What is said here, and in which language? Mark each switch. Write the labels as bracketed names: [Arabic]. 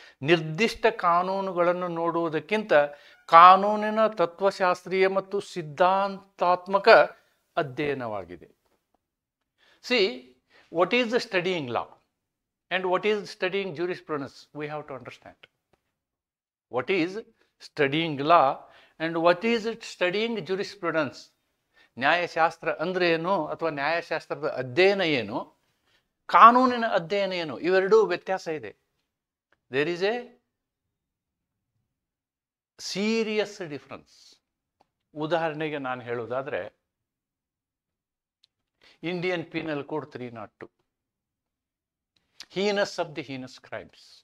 [Kannada] ನಿರ್ದಿಷ್ಟ ಕಾನೂನುಗಳನ್ನು ನೋಡುವುದಕ್ಕಿಂತ ಕಾನೂನಿನ ತತ್ವಶಾಸ್ತ್ರೀಯ ಮತ್ತು ಸಿದ್ಧಾಂತಾತ್ಮಕ ಅಧ್ಯಯನವಾಗಿದೆ. [English] See, what is the studying law and what is studying jurisprudence? We have to understand what is studying law and what is studying jurisprudence. [Kannada] ನ್ಯಾಯಶಾಸ್ತ್ರ ಅಂದರೆ ಏನು ಅಥವಾ ನ್ಯಾಯಶಾಸ್ತ್ರದ ಅಧ್ಯಯನ ಏನು, ಕಾನೂನಿನ ಅಧ್ಯಯನ ಏನು, ಇವೆರಡೂ ವ್ಯತ್ಯಾಸ ಇದೆ. [English] There is a serious difference. [Kannada] ಉದಾಹರಣೆಗೆ ನಾನು ಹೇಳೋದಾದರೆ, [English] Indian penal code 302, heinous of the heinous crimes.